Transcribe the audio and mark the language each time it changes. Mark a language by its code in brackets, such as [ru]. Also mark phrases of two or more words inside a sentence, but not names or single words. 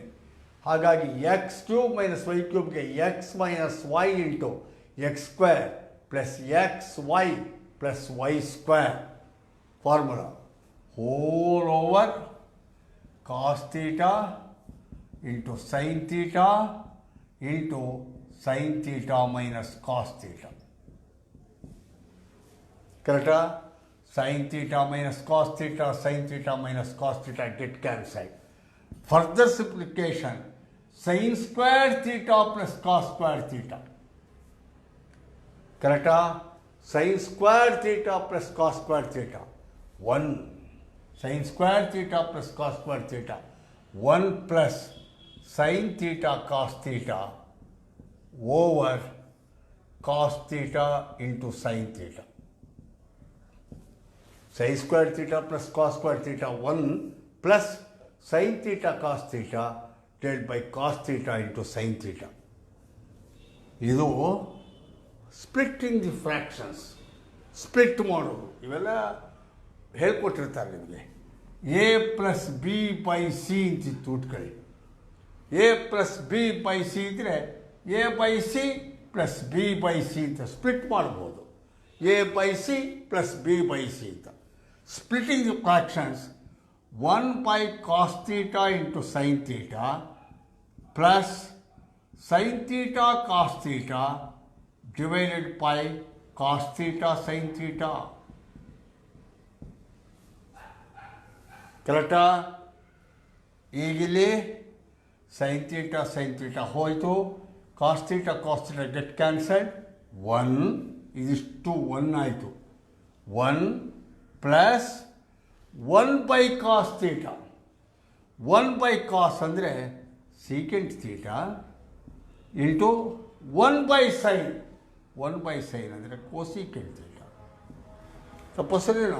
[en] ಹಾಗಾಗಿ x cube minus y cubeಗೆ x minus y into x square plus x y plus y square formula whole over cos theta into sin theta into sin theta minus cos theta. [kn] ಕರೆಕ್ಟಾ? [en] sin theta minus cos theta, sin theta minus cos theta get cancelled. Further simplification, sin square theta plus cos square theta. Correct? Sin square theta plus cos square theta. 1. Sin square theta plus cos square theta. 1 plus sin theta cos theta over cos theta into sin theta. Sin square theta plus cos square theta 1 plus sin theta cos theta divided by cos theta into sin theta. [kn] ಇದು [en] splitting the fractions, [kn] ಸ್ಪ್ಲಿಟ್ ಮಾಡೋದು. ಇವೆಲ್ಲ ಹೇಳ್ಕೊಟ್ಟಿರ್ತಾರೆ ನಿಮಗೆ. [en] a plus b by c [kn] ಅಂತಿತ್ತು ಉಟ್ಕೊಳ್ಳಿ. [en] a plus b by c [kn] ಇದ್ದರೆ [en] a by c plus b by c [kn] ಅಂತ ಸ್ಪ್ಲಿಟ್ ಮಾಡ್ಬೋದು. [en] a by c plus b by c ಅಂತ. Splitting the fractions, 1 by cos theta into sin theta plus sin theta cos theta divided by cos theta sin theta. [kn] ಕರೆಕ್ಟಾ? ಈಗಿಲ್ಲಿ [en] sin theta [kn] ಹೋಯಿತು. [en] cos theta get cancelled. 1 ಇದಿಷ್ಟು 1 ಆಯಿತು. 1 plus 1 by cos theta. 1 by cos ಅಂದರೆ secant theta into 1 by sine. 1 by sine ಅಂದರೆ cosecant theta. ತಪ್ಪಸರೇನು?